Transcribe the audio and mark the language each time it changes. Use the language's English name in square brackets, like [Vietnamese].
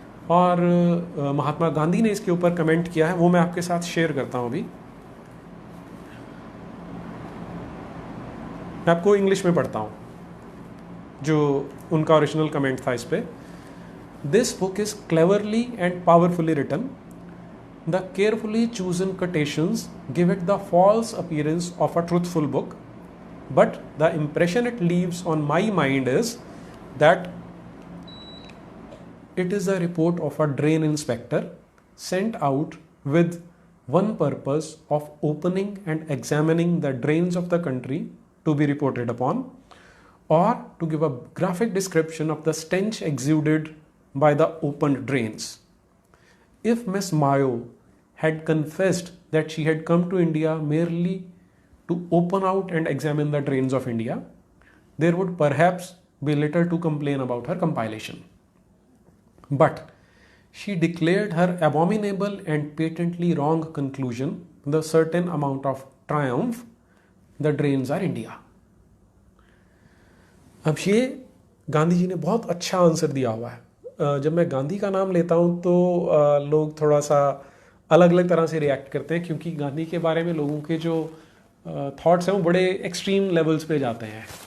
[Hindi] और महात्मा गांधी ने इसके ऊपर कमेंट किया है, वो मैं आपके साथ शेयर करता हूँ अभी। मैं आपको इंग्लिश में पढ़ता हूँ जो उनका ओरिजिनल कमेंट था इस पे। [English] This book is cleverly and powerfully written. The carefully chosen quotations give it the false appearance of a truthful book, but the impression it leaves on my mind is that it is a report of a drain inspector sent out with one purpose of opening and examining the drains of the country to be reported upon, or to give a graphic description of the stench exuded by the opened drains. If Miss Mayo had confessed that she had come to India merely to open out and examine the drains of India, there would perhaps be little to complain about her compilation. But she declared her abominable and patently wrong conclusion with a certain amount of triumph: the drains are India. [Hindi] अब ये गांधी जी ने बहुत अच्छा answer दिया हुआ है। जब मैं गांधी का नाम लेता हूँ तो लोग थोड़ा सा अलग अलग तरह से रिएक्ट करते हैं, क्योंकि गांधी के बारे में लोगों के जो थॉट्स हैं वो बड़े एक्सट्रीम लेवल्स पे जाते हैं।